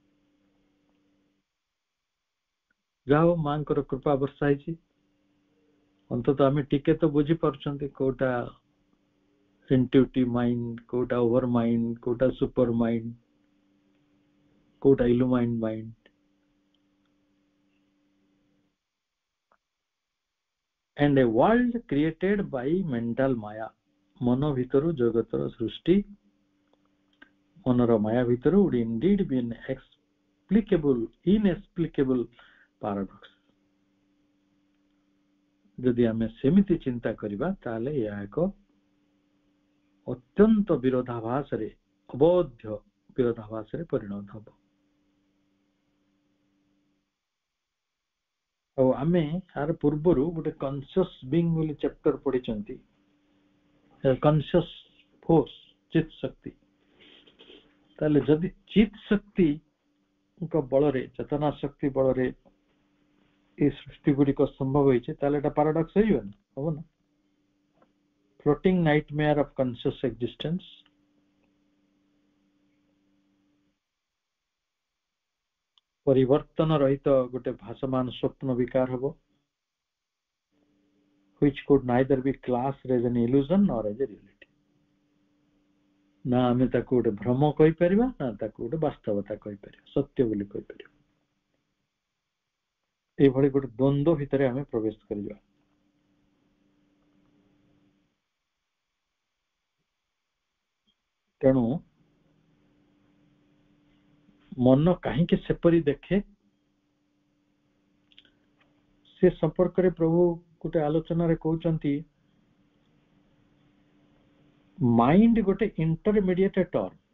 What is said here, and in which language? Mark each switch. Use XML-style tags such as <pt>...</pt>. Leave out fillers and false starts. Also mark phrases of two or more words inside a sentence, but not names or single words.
<or>ଯାହା ହଉ ମାଙ୍କର କୃପା ବର୍ଷା ହେଇଛି, ଅନ୍ତତଃ ଆମେ ଟିକେ ତ ବୁଝି ପାରୁଛନ୍ତି କୋଉଟା</or> <en>intuitive mind,</en> <or>କୋଉଟା</or> <en>over mind,</en> <or>କୋଉଟା</or> <en>super mind,</en> <or>କୋଉଟା</or> <en>illumined mind. and a world created by mental maya,</en> <or>ମନ ଭିତରୁ ଜଗତର ସୃଷ୍ଟି, ମନର ମାୟା ଭିତରୁ</or> <en>would indeed be an inexplicable paradox।</en> <or>ଯଦି ଆମେ ସେମିତି ଚିନ୍ତା କରିବା ତାହେଲେ ଏହା ଏକ ଅତ୍ୟନ୍ତ ବିରୋଧାଭାସରେ, ଅବୋଧ୍ୟ ବିରୋଧାଭାସରେ ପରିଣତ ହେବ। ଆଉ ଆମେ ତାର ପୂର୍ବରୁ ଗୋଟେ</or> <en>conscious being</en> <or>ବୋଲି ଚାପ୍ଟର ପଢିଛନ୍ତି,</or> <en>conscious force,</en> <or>ଚିତ୍ ଶକ୍ତି। ତାହେଲେ ଯଦି ଚିତ୍ ଶକ୍ତିଙ୍କ ବଳରେ, ଚେତନା ଶକ୍ତି ବଳରେ ଏ ସୃଷ୍ଟି ଗୁଡିକ ସମ୍ଭବ ହେଇଛି, ତାହେଲେ ଏଟା ପାରାଡକ୍ସ ହେଇଯିବନି? ହବ ନା?</or> <en>floating nightmare of conscious existence।</en> <or>ପରିବର୍ତ୍ତନ ରହିତ ଗୋଟେ ଭାସମାନ ସ୍ୱପ୍ନ ବିକାର ହେବ,</or> <en>which could neither be classed as an illusion nor as a reality।</en> <or>ନା ଆମେ ତାକୁ ଗୋଟେ ଭ୍ରମ କହିପାରିବା, ନା ତାକୁ ଗୋଟେ ବାସ୍ତବତା କହିପାରିବା, ସତ୍ୟ ବୋଲି କହିପାରିବା। ଏଇଭଳି ଗୋଟେ ଦ୍ୱନ୍ଦ୍ୱ ଭିତରେ ଆମେ ପ୍ରବେଶ କରିବା। ତେଣୁ ମନ କାହିଁକି ସେପରି ଦେଖେ, ସେ ସମ୍ପର୍କରେ ପ୍ରଭୁ ଗୋଟେ ଆଲୋଚନାରେ କହୁଛନ୍ତି, ମାଇଣ୍ଡ ଗୋଟେ</or> <en>intermediate term.</en>